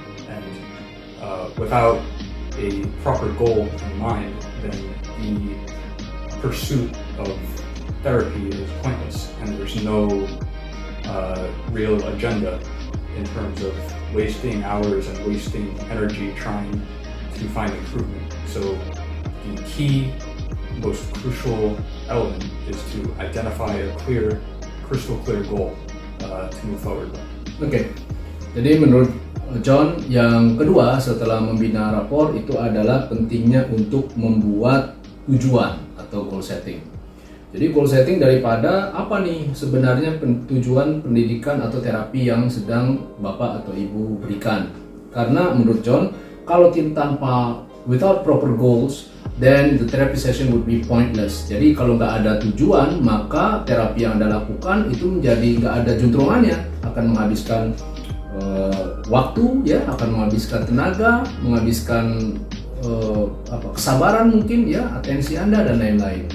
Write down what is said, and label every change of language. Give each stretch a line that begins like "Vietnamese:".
English: And without a proper goal in mind, then the pursuit of therapy is pointless, and there's no real agenda in terms of wasting hours and wasting energy trying to find improvement. So the key, most crucial element is to identify a crystal clear goal to move forward with.
Indonesian: Oke, jadi menurut John, yang kedua setelah membina rapor itu adalah pentingnya untuk membuat tujuan atau goal setting. Jadi goal setting daripada apa nih sebenarnya tujuan pendidikan atau terapi yang sedang Bapak atau Ibu berikan. Karena menurut John, kalau
English: without proper goals, then the therapy session would be pointless.
Indonesian: Jadi kalau nggak ada tujuan, maka terapi yang Anda lakukan itu menjadi nggak ada juntrungannya, akan menghabiskan waktu, ya, akan menghabiskan tenaga, menghabiskan kesabaran mungkin, ya, atensi Anda dan lain-lain.